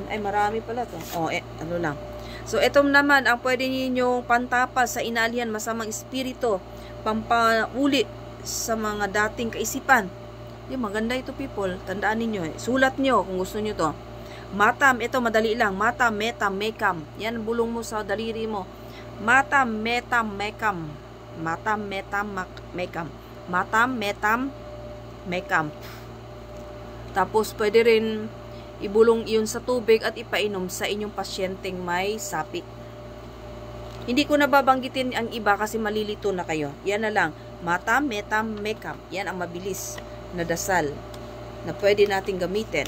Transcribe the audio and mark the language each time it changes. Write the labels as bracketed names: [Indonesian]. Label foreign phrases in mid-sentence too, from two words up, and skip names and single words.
[Filipino] Ay, marami pala to. Ano lang. So, ito naman ang pwede ninyong pantapal sa inaalihan masamang espiritu, pampauli sa mga dating kaisipan. Yung maganda ito, people. Tandaan ninyo. Sulat nyo kung gusto nyo to. Matam, ito madali lang. Matam, metam, mekam. Yan, bulong mo sa daliri mo. Matam, metam, mekam. Matam, metam, mekam. Matam, metam, Mecamp. Tapos pwede rin ibulong iyon sa tubig at ipainom sa inyong pasyenteng may sapi. Hindi ko nababanggitin ang iba kasi malilito na kayo. Yan na lang. Matam, Metam, Mecamp. Yan ang mabilis na dasal na pwede nating gamitin.